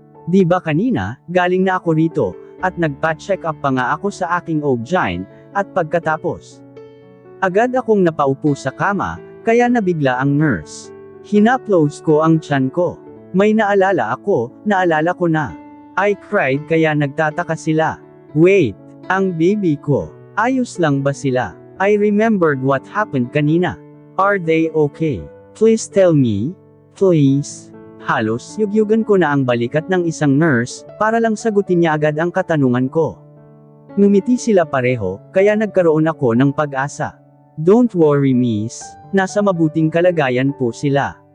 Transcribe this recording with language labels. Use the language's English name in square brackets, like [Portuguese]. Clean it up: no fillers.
[Filipino] Di ba kanina, galing na ako rito, at nagpa-check up pa nga ako sa aking OB-GYN, at pagkatapos, agad akong napaupo sa kama, kaya nabigla ang nurse. Hinaplos ko ang tiyan ko. May naalala ako, naalala ko na. [English] I cried [Filipino] kaya nagtataka sila. Wait, ang baby ko, ayos lang ba sila? [English] I remembered what happened kanina. Are they okay? Please tell me. Please. [Filipino] Halos yugyugan ko na ang balikat ng isang nurse, para lang sagutin niya agad ang katanungan ko. Ngumiti sila pareho, kaya nagkaroon ako ng pag-asa. [English] Don't worry miss, [Filipino] nasa mabuting kalagayan po sila.